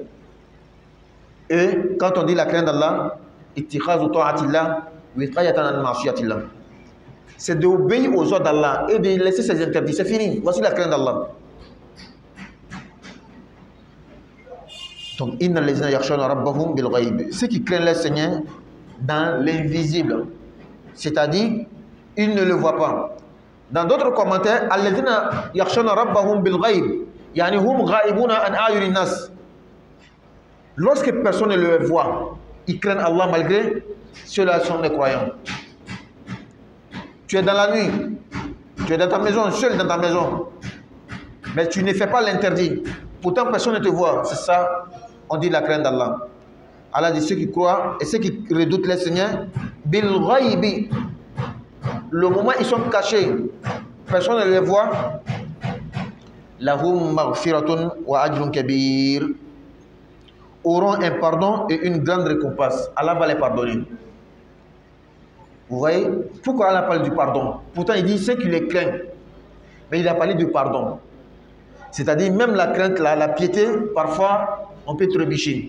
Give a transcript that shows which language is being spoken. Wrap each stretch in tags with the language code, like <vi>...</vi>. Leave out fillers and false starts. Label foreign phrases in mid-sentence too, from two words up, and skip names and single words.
<fr>Et quand on dit la crainte d'Allah, c'est d'obéir aux ordres d'Allah et de laisser ses interdits. C'est fini. Voici la crainte d'Allah. Donc,</fr> <ar>إن الذين يخشون ربهم بالغيب.</ar> <fr>Ceux qui craignent le Seigneur dans l'invisible. C'est-à-dire, ils ne le voient pas. Dans d'autres commentaires,</fr> <ar>الذين يخشون ربهم بالغيب. يعني هم غائبون عن أعين الناس.</ar> <fr>Lorsque personne ne le voit, ils craignent Allah malgré ceux-là sont des croyants. Tu es dans la nuit, tu es dans ta maison, seul dans ta maison, mais tu ne fais pas l'interdit. Pourtant, personne ne te voit. C'est ça, on dit la crainte d'Allah. Allah dit ceux qui croient et ceux qui redoutent le Seigneur,</fr> <ar>بالغيب.</ar> <fr>Le moment où ils sont cachés, personne ne les voit.</fr> <ar>لهم مغفرة وأجر كبير.</ar> <fr>Auront un pardon et une grande récompense. Allah va les pardonner. Vous voyez? Pourquoi Allah parle du pardon? Pourtant, il dit ceux qui les craignent. Mais il a parlé du pardon. C'est-à-dire, même la crainte, la piété, parfois, on peut trébucher.</fr>